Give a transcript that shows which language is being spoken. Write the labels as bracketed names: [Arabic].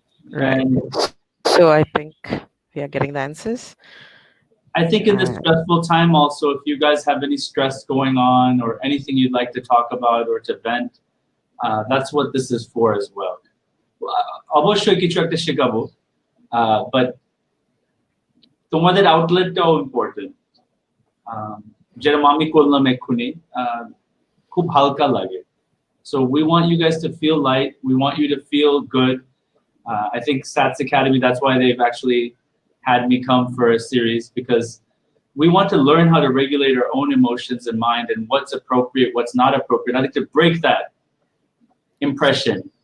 [English] Right. And So I think we are getting the answers. I think in this stressful time also, if you guys have any stress going on or anything you'd like to talk about or to vent, that's what this is for as well. [Bangla] Obviously, কিছু একটা শেখাবো, but তোমাদের আউটলেটটাও important. যেরকম আমি করলাম এক্ষুনি, খুব হালকা লাগে। [English] So we want you guys to feel light. We want you to feel good. I think SATS Academy, that's why they've actually had me come for a series, because we want to learn how to regulate our own emotions and mind and what's appropriate, what's not appropriate. I think to break that impression.